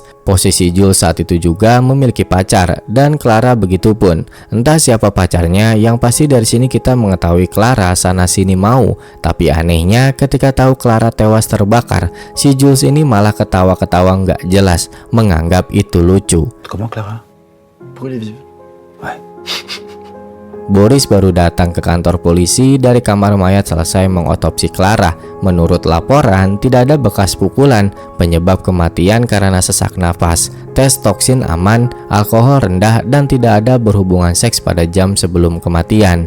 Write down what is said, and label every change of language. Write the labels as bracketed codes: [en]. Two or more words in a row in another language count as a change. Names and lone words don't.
[id] Posisi Jules saat itu juga memiliki pacar, dan Clara begitupun. Entah siapa pacarnya, yang pasti dari sini kita mengetahui Clara sana sini mau. Tapi anehnya, ketika tahu Clara tewas terbakar, si Jules ini malah ketawa-ketawa nggak jelas, menganggap itu lucu. [fr] Comment Clara? Brûlé vive. Ouais. [id] Boris baru datang ke kantor polisi dari kamar mayat selesai mengotopsi Clara. Menurut laporan, tidak ada bekas pukulan, penyebab kematian karena sesak nafas. Tes toksin aman, alkohol rendah, dan tidak ada berhubungan seks pada jam sebelum kematian.